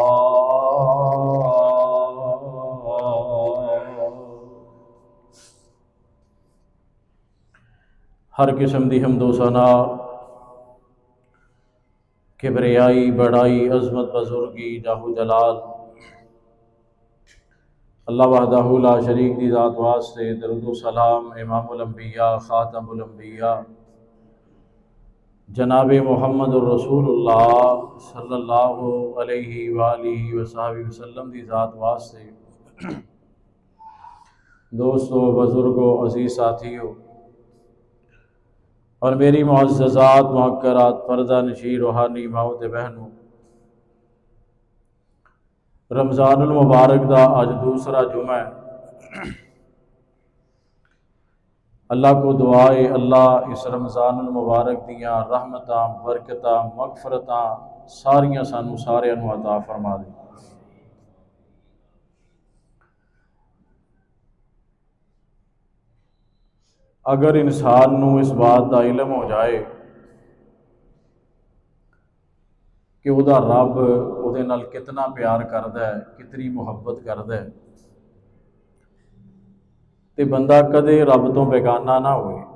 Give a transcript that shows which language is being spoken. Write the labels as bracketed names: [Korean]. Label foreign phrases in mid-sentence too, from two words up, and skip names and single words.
[Punjabi] ہر قسم دی حمدو ثنا، کبریائی، بڑائی، عظمت، بزرگی، جاہو جلال [Arabic] الله وحده لا شريك [Punjabi] دی ذات واسطے درود سلام امام الانبیاء خاتم الانبیاء جناب محمد رسول اللہ [Arabic] صلى الله عليه وآله وسلم [Punjabi] دی ذات واسطے. دوستوں، بزرگوں، عزیز ساتھیوں اور میری معززات مؤقرات پردہ نشیں روحانی ماؤ تے بہنوں، رمضان المبارک دا اج دوسرا جمعہ ہے. اللہ کو دعا ہے اللہ اس رمضان المبارک دیاں رحمتاں، برکتاں، مغفرتاں ساریاں سانوں ساریاں نوں عطا فرما دے. اگر انسان نوں اس بات کا علم ہو جائے کہ اوہدا رب اوہدے نال کتنا پیار کردا ہے، کتنی محبت کردا ہے، تے بندہ کدے رب توں بیگانہ نہ ہوئے.